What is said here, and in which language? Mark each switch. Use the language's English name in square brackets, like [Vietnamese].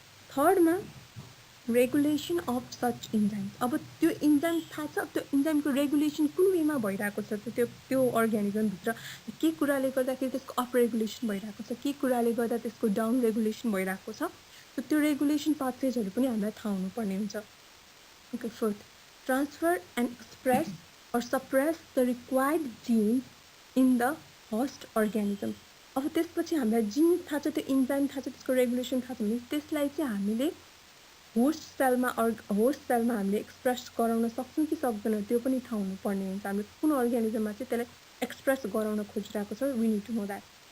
[Nepali] थर्डमा regulation of such enzymes. अब त्यो enzyme थाहा छ, त्यो इन्जाइमको रेगुलेसन कुन वेमा भइरहेको छ त त्यो अर्गानिजमभित्र के कुराले गर्दाखेरि त्यसको अप रेगुलेसन भइरहेको छ, के कुराले गर्दा त्यसको डाउन रेगुलेसन भइरहेको छ. सो त्यो रेगुलेसन पाथवेजहरू पनि हामीलाई थाहा हुनुपर्ने हुन्छ. [English] Okay, fourth, transfer and express or suppress the required genes in the host organism. [Nepali] अब त्यसपछि हामीलाई जिन थाहा छ, त्यो इन्जाइम थाहा छ, त्यसको रेगुलेसन थाहा छ भने त्यसलाई चाहिँ हामीले होस्ट सेलमा हामीले एक्सप्रेस गराउन सक्छौँ कि सक्दैनौँ त्यो पनि थाहा हुनुपर्ने हुन्छ. हामीले कुन अर्गानिजममा चाहिँ त्यसलाई एक्सप्रेस गराउन खोजिरहेको छ, [English] We need to know that.